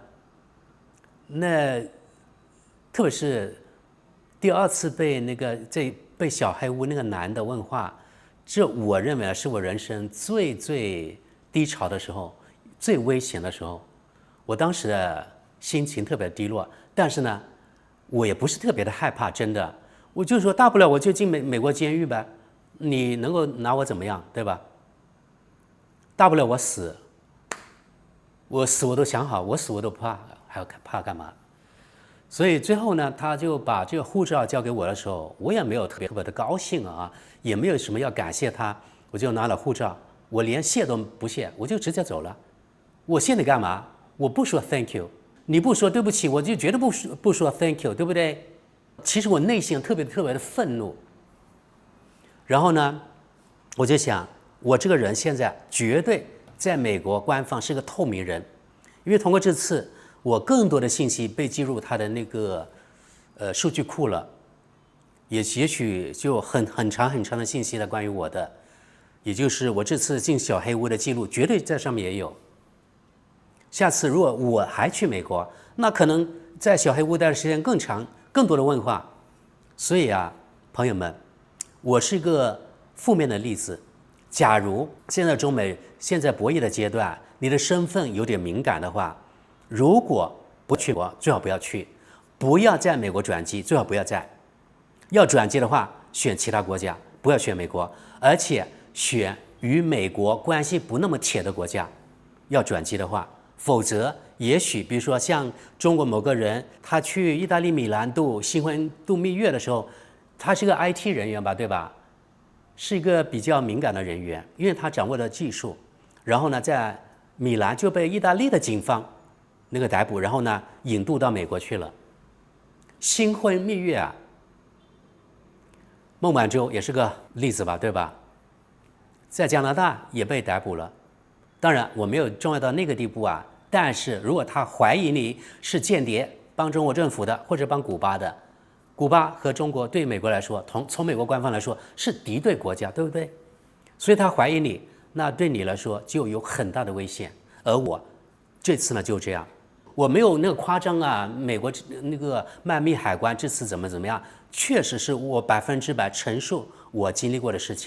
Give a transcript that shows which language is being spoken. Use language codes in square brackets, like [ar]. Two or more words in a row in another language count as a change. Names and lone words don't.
[zh] 那特別是第2次被被小黑屋那個男的問話，這我認為是我人生最低潮的時候，最危險的時候。我當時的心情特別低落，但是呢，我也不是特別的害怕，真的。我就說大不了我就進美國監獄唄，你能夠拿我怎麼樣，對吧？大不了我死，我都想好，我死我都不怕，還要怕幹嘛？所以最後呢，他就把這个護照交給我的時候，我也沒有特別的高興啊，也沒有什麼要感謝他，我就拿了護照，我連謝都不謝，我就直接走了。我謝你幹嘛？我不說 [en] thank you， [zh] 你不說對不起，我就絕對不說 [en] thank you， [zh] 對不對？其實我內心特別的憤怒。然後呢，我就想，我這個人現在絕對在美國官方是個透明人，因為通過這次， 我更多的信息被記入他的那个数据庫了，也許就很長的信息了關於我的，也就是我這次進小黑屋的記錄絕對在上面也有。下次如果我還去美國，那可能在小黑屋待的時間更長，更多的問話。所以啊，朋友們，我是一個負面的例子。假如現在中美現在博弈的階段，你的身份有點敏感的話，如果不去國，最好不要去；不要在美國轉機，最好不要在。要轉機的話，選其他國家，不要選美國，而且選與美國關係不那麼鐵的國家。要轉機的話，否則也許比如說像中國某個人，他去意大利米蘭度新婚度蜜月的時候，他是個 IT 人員吧，對吧？是一個比較敏感的人員，因為他掌握了技術，然後呢，在米蘭就被意大利的警方那個逮捕，然後呢引渡到美國去了。新婚蜜月啊，孟晚舟也是個例子吧，對吧？在加拿大也被逮捕了。當然我沒有重要到那個地步啊，但是如果他懷疑你是間諜，幫中國政府的或者幫古巴的，古巴和中國對美國來說，從美國官方來說是敵對國家，對不對？所以他懷疑你，那對你來說就有很大的危險。而我這次呢就這樣，我沒有那個誇張啊，美國那個邁密海關這次怎麼樣，確實是我100%陳述我經歷過的事情。